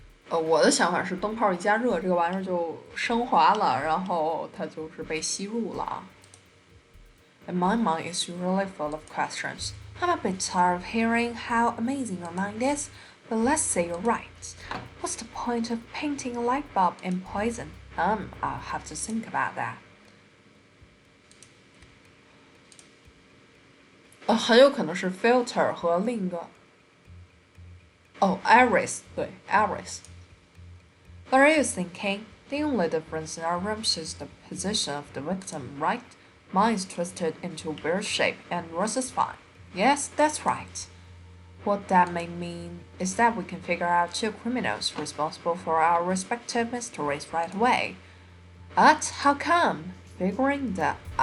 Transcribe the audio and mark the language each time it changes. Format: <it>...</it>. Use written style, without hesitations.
<zh>我的想法是灯泡一加热，这个玩意儿就升华了，然后它就是被吸入了</zh> <en>And my mind is really full of questions. I'm a bit tired of hearing how amazing your mind is, but let's say you're right. What's the point of painting a light bulb in poison? I'll have to think about that.</en> <zh>很有可能是 filter 和另一个Ares 对 Ares.</zh> <en>What are you thinking? The only difference in our rooms is the position of the victim, right? Mine's twisted into a weird shape and yours is fine. Yes, that's right. What that may mean is that we can figure out two criminals responsible for our respective mysteries right away. But how come? Figuring that</en>